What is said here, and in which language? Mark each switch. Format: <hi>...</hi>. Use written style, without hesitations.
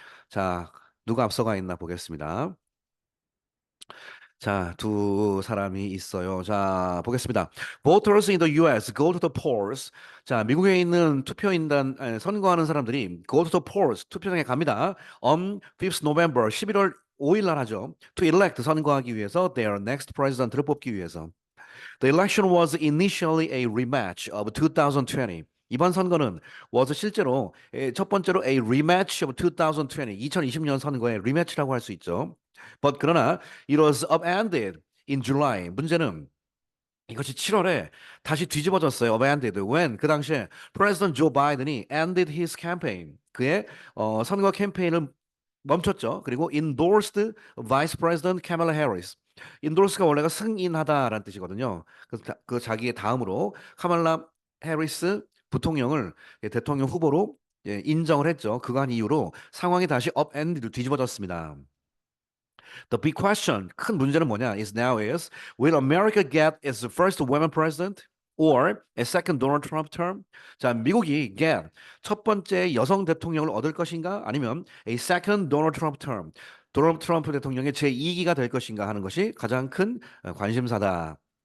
<ko>자, 누가 앞서가 있나 보겠습니다. 자, 두 사람이 있어요. 자, 보겠습니다.</ko> <en>Voters in the US go to the polls.</en> <ko>자, 미국에 있는 투표인단 선거하는 사람들이</ko> <en>go to the polls</en> <ko>투표장에 갑니다.</ko> <en>On 5th November</en> <ko>11월 5일 날 하죠.</ko> <en>To elect</en> <ko>선거하기 위해서</ko> <en>their next president</en> <ko>를 뽑기 위해서.</ko> <en>The election was initially a rematch of 2020.</en> <ko>이번 선거는 was 실제로 첫 번째로</ko> <en>a rematch of 2020.</en> <ko>2020년 선거의 리매치라고 할 수 있죠.</ko> <en>But</en> <ko>그러나</ko> <en>it was upended in July.</en> <ko>문제는 이것이 7월에 다시 뒤집어졌어요.</ko> <en>upended. When</en> <ko>그 당시에</ko> <en>President Joe Biden이 ended his campaign.</en> <ko>그의 선거 캠페인을 멈췄죠. 그리고</ko> <en>endorsed Vice President Kamala Harris.</en> <ko>endorse가 원래가 승인하다라는 뜻이거든요. 그래서 그 자기의 다음으로 카말라 해리스 부통령을 대통령 후보로 인정을 했죠. 그간 이후로 상황이 다시 upend로 뒤집어졌습니다.</ko> <en>The big question,</en> <ko>큰 문제는 뭐냐?</ko> <en>Is now is will America get its first woman president? Or a second Donald Trump term?</en> <ko>자, 미국이 get 첫 번째 여성 대통령을 얻을 것인가? 아니면</ko> <en>a second Donald Trump term,</en> <ko>도널드 트럼프 대통령의 제2기가 될 것인가 하는 것이 가장 큰 관심사다.</ko>